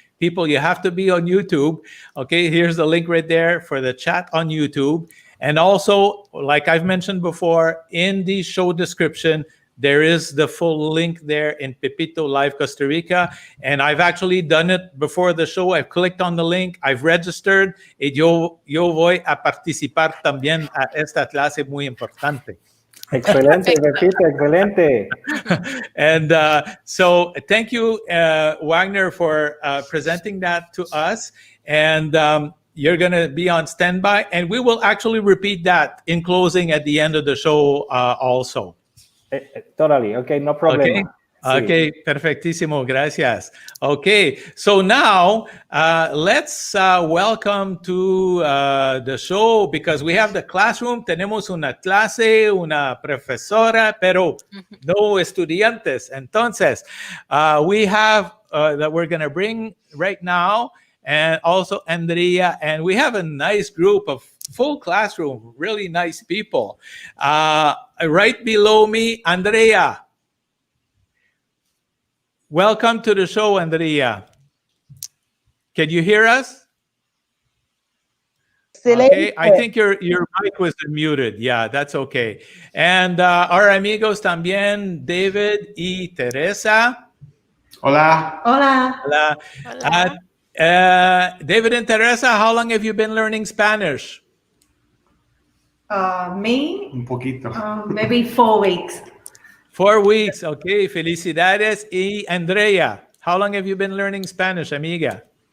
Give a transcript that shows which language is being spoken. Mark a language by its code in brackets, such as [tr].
[en] People, you have to be on YouTube. Okay, here's the link right there for the chat on YouTube. And also, like I've mentioned before, in the show description, there is the full link there in Pepito Live Costa Rica. And I've actually done it before the show. I've clicked on the link, I've registered, [es] y yo voy a participar también a esta clase muy importante. Excelente, Pepito, excelente. [en] And so thank you, Wagner, for presenting that to us. And you're going to be on standby. And we will actually repeat that in closing at the end of the show also. Totally. Okay, no problem. [es] Okay. Okay, perfectísimo, gracias. [en] Okay, so now let's welcome to the show, because we have the classroom. [es] Tenemos una clase, una profesora, pero no estudiantes. [en] Entonces, we have that we're going to bring right now, and also Andrea, and we have a nice group of full classroom, really nice people. Right below me, Andrea. Welcome to the show, Andrea. Can you hear us? Okay, I think your mic was muted. Yeah, that's okay. [es] And our amigos también, David y Teresa. Hola. Hola. Hola. Hola. [en] David and Teresa, how long have you been learning Spanish? Me? [es] Un poquito. [en] Maybe 4 weeks. 4 weeks. Okay, felicidades. Y Andrea, how long have you been learning Spanish, amiga?